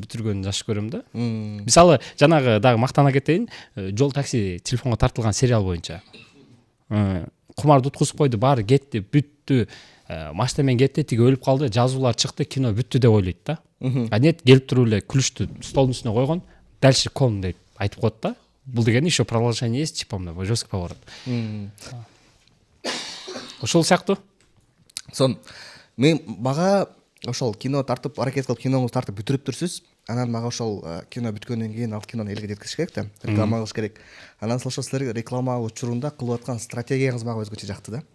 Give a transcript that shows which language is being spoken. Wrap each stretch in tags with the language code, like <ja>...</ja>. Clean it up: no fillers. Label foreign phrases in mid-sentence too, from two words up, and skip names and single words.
<ky>бүтүргөн жакшы көрөм да мисалы жанагы дагы мактана кетейин жол такси телефонго тартылган сериал боюнча кумарды уткузуп койду баары кетти бүттү машина менен кетти тиги өлүп калды жазуулар чыкты кино бүттү деп ойлойт да</ky> <ru>а нет</ru> <ky>келип туруп эле күлүштү столдун үстүнө койгон дальше ком деп айтып коет да бул деген</ky> <ru>еще продолжение есть типа</ru> <ky>мына</ky> <ru>жесткий поворот</ru> <ky>ошол сыяктуу мен мага ошол кино тартып аракет кылып киноңузду тартып бүтүрүптүрсүз анан мага ошол кино бүткөндөн кийин ал кинону элге жеткизиш керек да реклама кылыш керек анан ошол силерге реклама учурунда кылып аткан стратегияңыз мага өзгөчө жакты да</ky>